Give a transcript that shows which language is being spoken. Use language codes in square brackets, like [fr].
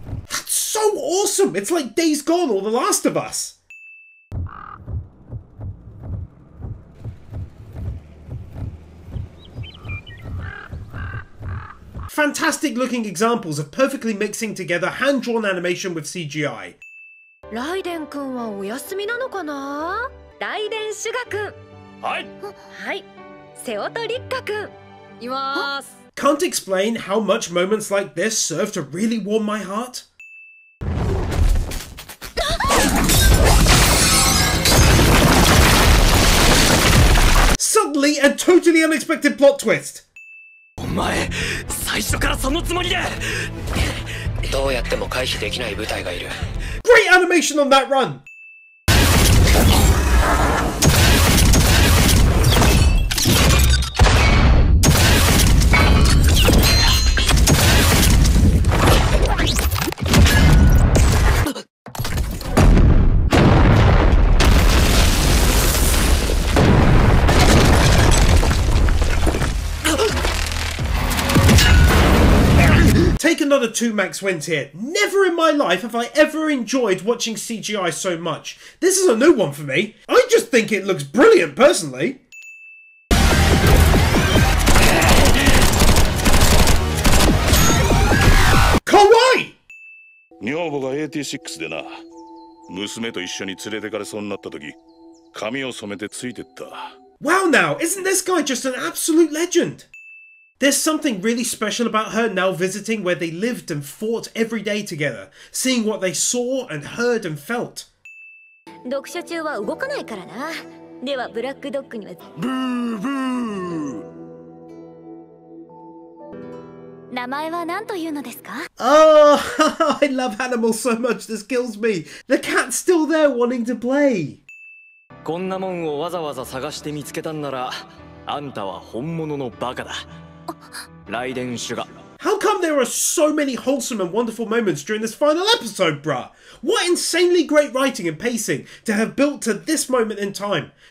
[en] That's so awesome! It's like Days Gone or The Last of Us. Fantastic looking examples of perfectly mixing together hand-drawn animation with CGI. [ja] ライデン君はお休みなのかな。ライデンシュガ君。はい。はい。瀬尾と立花君。います。 [en] Can't explain how much moments like this serve to really warm my heart. Suddenly a totally unexpected plot twist. [ja] お前、最初からそのつもりで。どうやっても回避できない部隊がいる。 [en] Great animation on that run! Take another 2 max wins here. Never in my life have I ever enjoyed watching CGI so much. This is a new one for me. I just think it looks brilliant personally. [ja] Kawaii! 女房が AT6 でな、娘と一緒に連れてかれそうになった時、髪を染めてついてった。 [en] Wow now, isn't this guy just an absolute legend? There's something really special about her now visiting where they lived and fought every day together, seeing what they saw and heard and felt. [ja] 読書中は動かないからな。ではブラックドッグにはブーブー。名前は何というのですか? [en] Oh, I love animals so much this kills me. The cat's still there wanting to play. [ja] こんなもんをわざわざ探して見つけたんなら、あんたは本物のバカだ。ライデンシュガ。 [en] How come there are so many wholesome and wonderful moments during this final episode, bruh? What insanely great writing and pacing to have built to this moment in time.